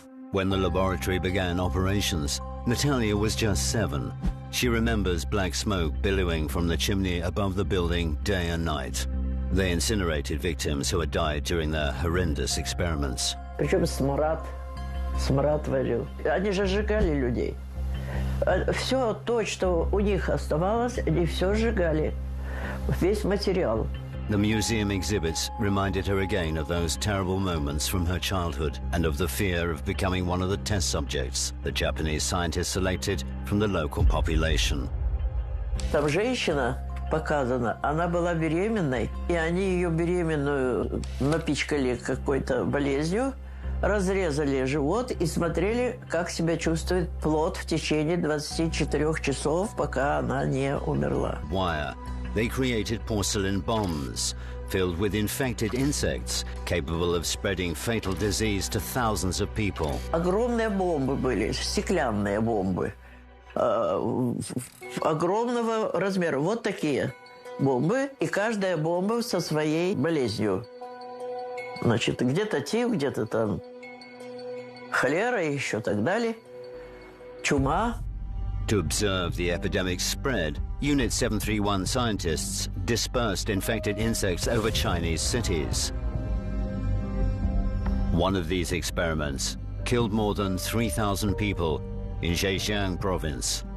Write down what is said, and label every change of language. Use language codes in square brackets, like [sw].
[en] When the laboratory began operations, Natalia was just 7. She remembers black smoke billowing from the chimney above the building day and night. They incinerated victims who had died during their horrendous experiments. [ru] Причем смрад варил. Они же сжигали людей. Все то, что у них оставалось, они все сжигали. Весь материал. [en] The museum exhibits reminded her again of those terrible moments from her childhood and of the fear of becoming one of the test subjects the Japanese scientists selected from the local population. [ru] Там женщина показана, она была беременной, и они ее беременную напичкали какой-то болезнью, разрезали живот и смотрели, как себя чувствует плод в течение 24 часов, пока она не умерла. [en] Wire. They created porcelain bombs filled with infected insects capable of spreading fatal disease to thousands of people. [ru] Огромные бомбы были, стеклянные бомбы. Огромного размера. Вот такие бомбы, и каждая бомба со своей болезнью. Значит, где-то тиф, где-то там холера и еще так далее. Чума. [en] To observe the epidemic's spread, Unit 731 scientists dispersed infected insects over Chinese cities. One of these experiments killed more than 3,000 people in Zhejiang province.